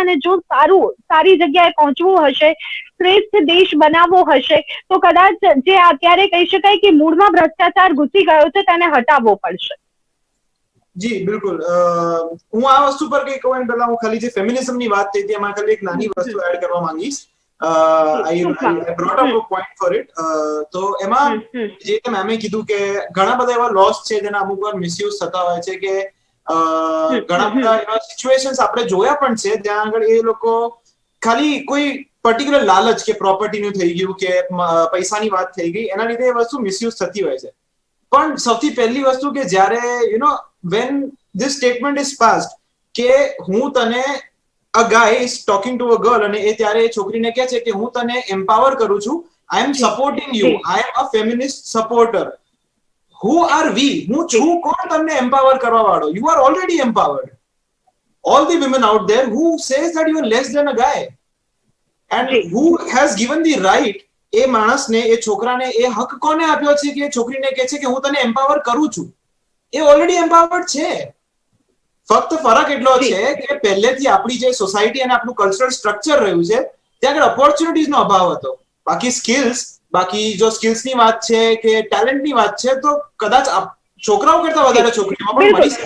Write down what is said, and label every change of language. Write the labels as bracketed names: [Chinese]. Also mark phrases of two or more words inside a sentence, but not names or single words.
[Gujarati] અને જો સારી જગ્યાએ પહોંચવું હશે, શ્રેષ્ઠ દેશ બનાવવો હશે, તો કદાચ જે અત્યારે કહી શકાય કે મૂળમાં ભ્રષ્ટાચાર ઘૂસી ગયો છે તેને હટાવવો પડશે. જી બિલકુલ. હું આ વસ્તુ પર કઈ કહું પહેલા હું ખાલી જે ફેમિનિઝમની વાત થઈ હતી એમાં ખાલી એક નાની વસ્તુ એડ કરવા માંગીશ. [English] I brought up a point for it. [Gujarati] તો એમાં જે મેમે કીધું કે ઘણા બધા એવા લોસ છે જેના અમુક વાર મિસયુઝ થતા હોય છે, કે ઘણા બધા એવા સિચ્યુએશન્સ આપણે જોયા પણ છે જ્યાં આગળ એ લોકો ખાલી કોઈ પર્ટિક્યુલર લાલચ કે પ્રોપર્ટીનું થઈ ગયું કે પૈસાની વાત થઈ ગઈ એના લીધે એ વસ્તુ મિસયુઝ થતી હોય છે. પણ સૌથી પહેલી વસ્તુ કે જ્યારે [English] when this statement is passed [Gujarati] કે હું તને [English] a guy is talking to a girl [Gujarati] અને એ ત્યારે એ છોકરીને કહે છે કે હું તને empower કરું છું, [English] I am supporting you, I am a feminist supporter. Who are we? [Gujarati] હું છું કોણ તમને empower કરવા વાળો? [English] You are already empowered. All the women out there who says that you are less than a guy and who has given the right, [Gujarati] એ માણસને, એ છોકરાને એ હક કોને આપ્યો છે કે એ છોકરીને કહે છે કે હું તને એમ્પાવર કરું છું? એ [English] already empowered [Gujarati] છે. ફક્ત ફરક એટલો છે કે પહેલેથી આપણી જે સોસાયટી અને આપણું [English] cultural structure [Gujarati] રહ્યું છે ત્યાં આગળ ઓપોર્ચ્યુનિટીઝનો અભાવ હતો. બાકી બાકી જો સ્કિલ્સની વાત છે કે ટેલેન્ટની વાત છે તો કદાચ છોકરાઓ કરતા વધારે છોકરીઓમાં પણ મળી શકે.